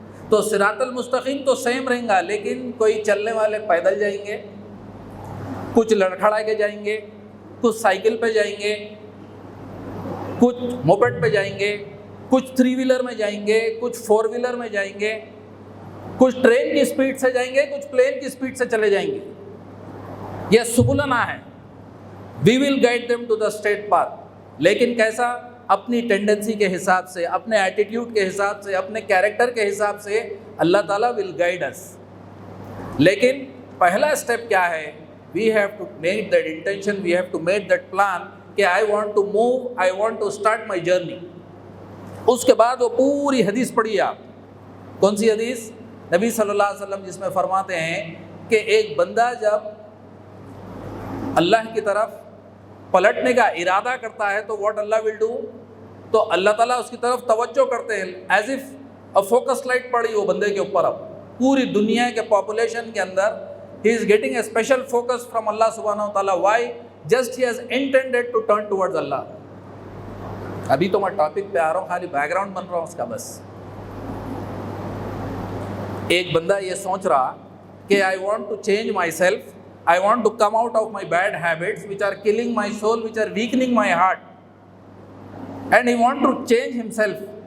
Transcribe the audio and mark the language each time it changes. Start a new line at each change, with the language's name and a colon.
Urdu: تو صراط المستقیم تو سیم رہیں گا، لیکن کوئی چلنے والے پیدل جائیں گے، کچھ لڑکھڑا کے جائیں گے، کچھ سائیکل پہ جائیں گے، کچھ موپیڈ پہ جائیں گے، کچھ 3 ویلر میں جائیں گے، کچھ 4 ویلر میں جائیں گے، کچھ ٹرین کی سپیڈ سے جائیں گے، کچھ پلین کی سپیڈ سے چلے جائیں گے. یہ سبلنا ہے.
English: We will guide them to the straight path.
Urdu: لیکن کیسا؟ اپنی ٹینڈنسی کے حساب سے، اپنے ایٹیٹیوڈ کے حساب سے، اپنے کیریکٹر کے حساب سے اللہ تعالیٰ
English: Will guide us.
Urdu: لیکن پہلا اسٹیپ کیا ہے؟
English: we have to make that intention, we have to make that plan
Urdu: کہ
English: I want to move, I want to start my journey.
Urdu: اس کے بعد وہ پوری حدیث پڑھیے آپ. کون سی حدیث؟ نبی صلی اللہ علیہ وسلم جس میں فرماتے ہیں کہ ایک بندہ جب اللہ کی طرف پلٹنے کا ارادہ کرتا ہے تو
English: what Allah will do,
Urdu: تو اللہ تعالیٰ اس کی طرف توجہ کرتے ہیں،
English: as if focus light
Urdu: پڑی وہ بندے کے اوپر. اب پوری دنیا کے پاپولیشن کے اندر
English: ہی is getting a special focus from Allah سبحانہ و تعالیٰ. Why? Just he has intended to turn towards Allah.
Urdu: ابھی تو میں ٹاپک پہ آ رہا ہوں، خالی بیک گراؤنڈ بن رہا ہوں اس کا بس. ایک بندہ یہ سوچ رہا کہ
English: I want to change myself, I want to come out of my bad habits which are killing my soul, which are weakening my heart, and he want to change himself.